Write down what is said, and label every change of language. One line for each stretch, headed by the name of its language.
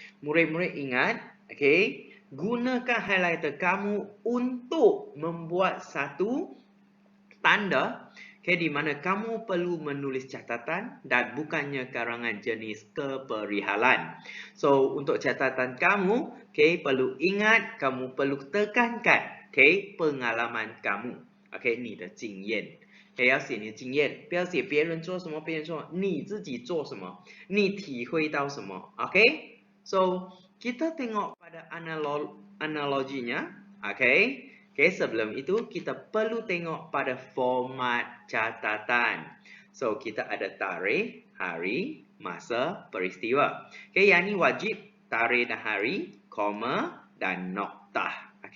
Malay: Murid-murid ingat, gunakan highlighter kamu untuk membuat satu tanda di mana kamu perlu menulis catatan dan bukannya karangan jenis keperihalan. So, untuk catatan kamu, perlu ingat, kamu perlu tekankan, pengalaman kamu.
Chinese: 你的经验，要写你的经验，不要写别人做什么，别人做什么，你自己做什么，你体会到什么。
Malay: So kita tengok pada analoginya. Sebelum itu kita perlu tengok pada format catatan. So kita ada tarikh, hari, masa, peristiwa. Yang ini wajib tarikh dan hari, koma dan noktah.